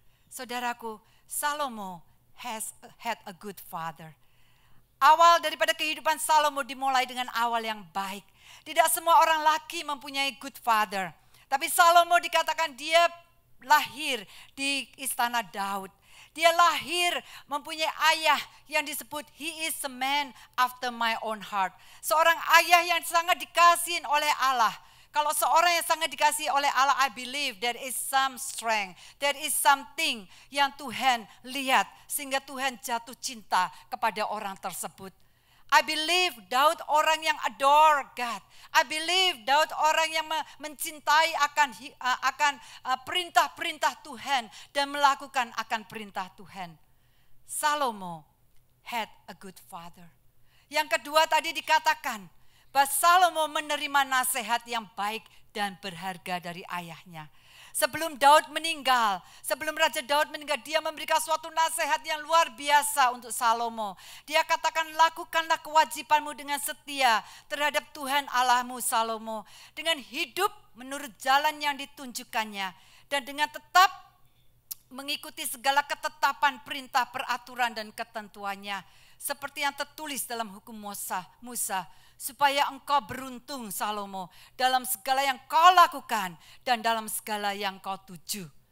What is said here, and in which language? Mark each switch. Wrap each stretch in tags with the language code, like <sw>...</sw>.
<en>Saudaraku, Salomo had a good father.</en> <id>Awal daripada kehidupan Salomo dimulai dengan awal yang baik. Tidak semua orang laki mempunyai</id> <en>good father.</en> <id>Tapi Salomo dikatakan dia lahir di istana Daud. Dia lahir mempunyai ayah yang disebut</id> <en>he is a man after my own heart.</en> <id>Seorang ayah yang sangat dikasihi oleh Allah. Kalau seorang yang sangat dikasihi oleh Allah,</id> <en>I believe there is some strength, there is something</en> <id>yang Tuhan lihat sehingga Tuhan jatuh cinta kepada orang tersebut.</id> <en>I believe Daud</en> <id>orang yang</id> <en>adore God. I believe</en> <id>Daud orang yang mencintai akan perintah-perintah Tuhan dan melakukan akan perintah Tuhan.</id> <en>Salomo had a good father.</en> <id>Yang kedua tadi dikatakan bahwa Salomo menerima nasihat yang baik dan berharga dari ayahnya. Sebelum Daud meninggal, sebelum Raja Daud meninggal, dia memberikan suatu nasihat yang luar biasa untuk Salomo. Dia katakan, "Lakukanlah kewajibanmu dengan setia terhadap Tuhan Allahmu, Salomo, dengan hidup menurut jalan yang ditunjukkannya, dan dengan tetap mengikuti segala ketetapan, perintah, peraturan, dan ketentuannya, seperti yang tertulis dalam hukum Musa, supaya engkau beruntung, Salomo, dalam segala yang kau lakukan dan dalam segala yang kau tuju."</id>